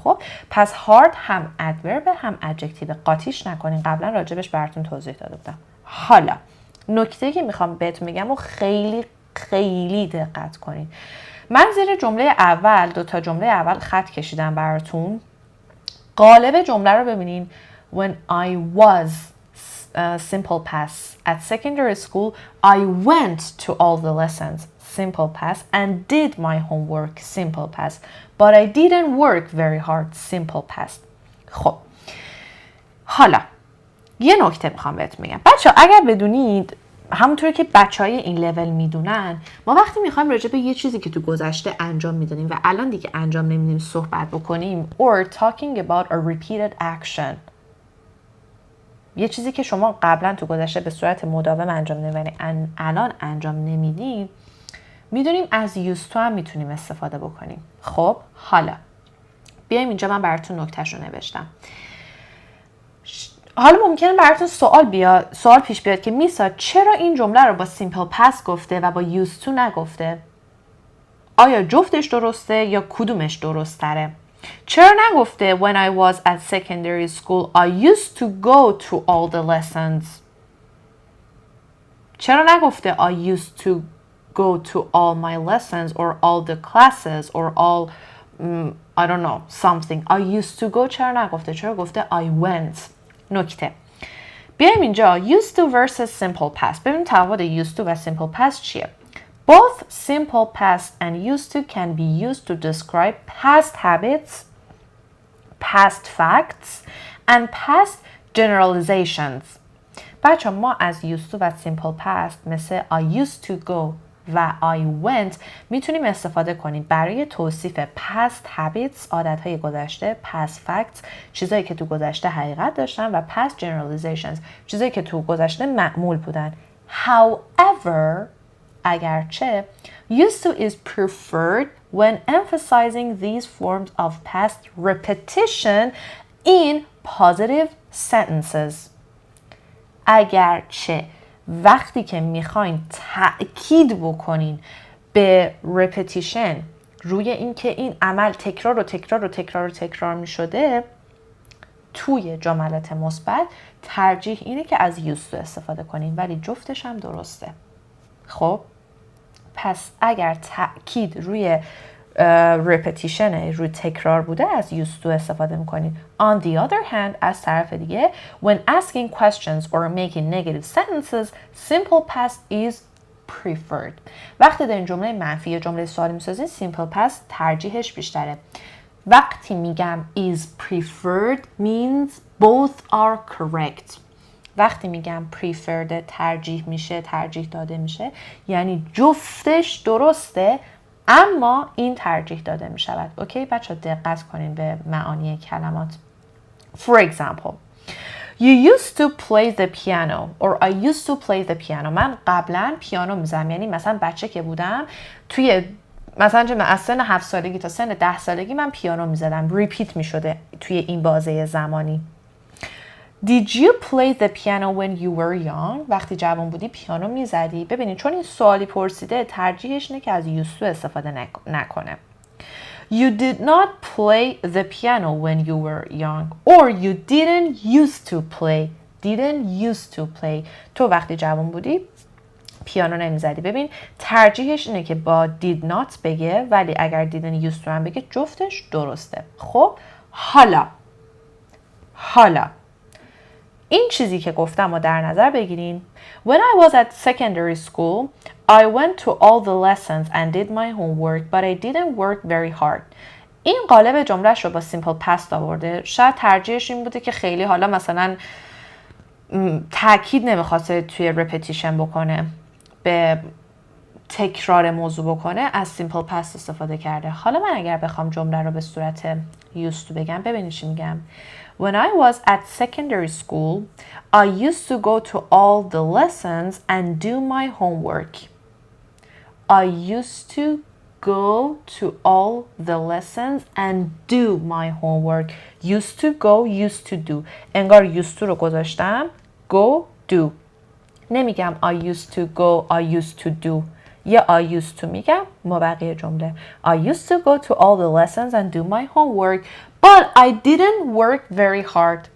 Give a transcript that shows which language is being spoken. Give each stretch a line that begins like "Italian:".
Persian: خب پس hard هم adverb هم adjective، قاطیش نکنین، قبلا راجبش براتون توضیح داده بودم. حالا نکته که میخوام بهتون بگم و خیلی خیلی دقت کنید. من زیر جمله اول، 2 جمله اول خط کشیدم براتون. قالب جمله رو ببینین.
English: When I was simple past at secondary school, I went to all the lessons, simple past, and did my homework, simple past, but I didn't work very hard, simple past.
Persian: خب حالا یه نکته میخوام بهتون بگم. بچه اگر بدونید، همونطور که بچهای این لول میدونن، ما وقتی میخوایم راجع به یه چیزی که تو گذشته انجام میدادیم و الان دیگه انجام نمیدیم صحبت بکنیم
English: or talking about a repeated action،
Persian: یه چیزی که شما قبلا تو گذشته به صورت مداوم انجام نمیدین الان انجام نمیدین، میدونیم از used to هم میتونیم استفاده بکنیم. خب حالا بیایم اینجا، من براتون نکتهش رو نوشتم. حالا ممکنه براتون سوال پیش بیاد که میسا چرا این جمله رو با simple past گفته و با used to نگفته؟ آیا جفتش درسته یا کدومش درست تره؟ چرا نگفته
English: when I was at secondary school I used to go to all the lessons؟
Persian: چرا نگفته
English: I used to go to all my lessons or all the classes or all I don't know something. I used to go
Persian: چرا نگفته؟ چرا گفته
English: I went؟
Persian: نکته. بیایم اینجا
English: used to versus simple past.
Persian: ببینیم تفاوت
English: used to و simple past
Persian: چیه؟
English: Both simple past and used to can be used to describe past habits, past facts, and past generalizations.
Persian: بچه ما از
English: used to و simple past
Persian: مثل
English: I used to go
Persian: و I went میتونیم استفاده کنیم برای توصیف
English: past habits،
Persian: عادتهای گذشته،
English: past facts،
Persian: چیزایی که تو گذشته حقیقت داشتن و
English: past generalizations،
Persian: چیزایی که تو گذشته معمول بودن.
English: However،
Persian: اگرچه
English: used to is preferred when emphasizing these forms of past repetition in positive sentences.
Persian: اگرچه وقتی که میخواین تأکید بکنین به repetition، روی این که این عمل تکرار و تکرار و تکرار و تکرار میشده توی جملات مثبت، ترجیح اینه که از used to استفاده کنین، ولی جفتش هم درسته. خب پس اگر تأکید روی repetition، روی تکرار بوده، از used to استفاده میکنید.
English: On the other hand،
Persian: از طرف دیگه
English: when asking questions or making negative sentences simple past is preferred.
Persian: وقتی دارین جمله منفی یا جمله سوالی میسازین simple past ترجیحش بیشتره. وقتی میگم
English: is preferred means both are correct.
Persian: وقتی میگم preferred ترجیح میشه، ترجیح داده میشه، یعنی جفتش درسته اما این ترجیح داده می شود. اوکی بچه دقت کنین به معانی کلمات.
English: For example, you used to play the piano or I used to play the piano.
Persian: من قبلا پیانو میزدم، یعنی مثلا بچه که بودم توی مثلا از سن 7 سالگی تا سن 10 سالگی من پیانو میزدم. ریپیت می شده توی این بازه زمانی.
English: Did you play the piano when you were young?
Persian: وقتی جوان بودی پیانو میزدی؟ ببینید چون این سوالی پرسیده ترجیحش اینه که از used to استفاده نکنه.
English: You did not play the piano when you were young or you didn't used to play. Didn't used to play.
Persian: تو وقتی جوان بودی پیانو نمیزدی. ببین ترجیحش اینه که با
English: did not
Persian: بگه، ولی اگر
English: didn't used to
Persian: هم بگه جفتش درسته. خب حالا این چیزی که گفتم رو در نظر بگیرین.
English: When I was at secondary school, I went to all the lessons and did my homework, but I didn't work very hard.
Persian: این قالب جملهش رو با simple past آورده. شاید ترجیحش این بوده که خیلی حالا مثلا تأکید نمیخواسته توی repetition بکنه، به تکرار موضوع بکنه، از simple past استفاده کرده. حالا من اگر بخوام جمله رو به صورت used to بگم، ببینید چی میگم.
English: When I was at secondary school, I used to go to all the lessons and do my homework. I used to go to all the lessons and do my homework. Used to go, used to do.
Persian: انگار used to رو گذاشتم.
English: Go, do.
Persian: نمیگم
English: I used to go, I used to do.
Persian: یا
English: I used to
Persian: میگم مابقی جمله.
English: I used to go to all the lessons and do my homework, but I didn't work very hard.